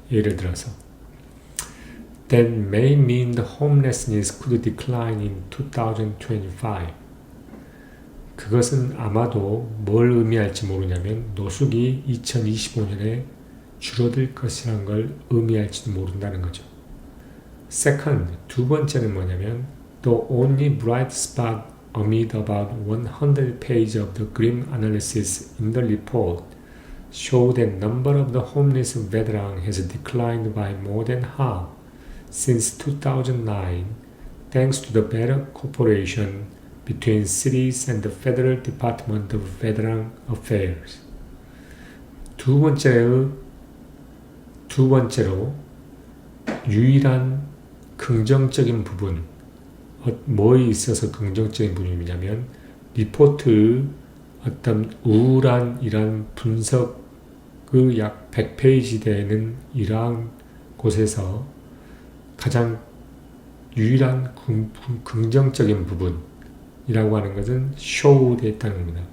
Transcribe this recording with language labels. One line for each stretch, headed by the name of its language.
Korean: 예를 들어서
English: That may mean the homelessness could decline in 2025.
Korean: 그것은 아마도 뭘 의미할지 모르냐면 노숙이 2025년에 줄어들 것이라는 걸 의미할지도 모른다는 거죠.
English: Second,
Korean: 두 번째는 뭐냐면
English: The only bright spot amid about 100 pages of the grim analysis in the report show that number of the homeless veterans has declined by more than half since 2009 thanks to the better cooperation between cities and the Federal Department of Veteran Affairs.
Korean: 두 번째로 유일한 긍정적인 부분, 뭐에 있어서 긍정적인 부분이냐면 리포트의 어떤 우울한 이런 분석의 약 100페이지 되는 이러한 곳에서 가장 유일한 긍정적인 부분이라고 하는 것은 쇼우됐다는 겁니다.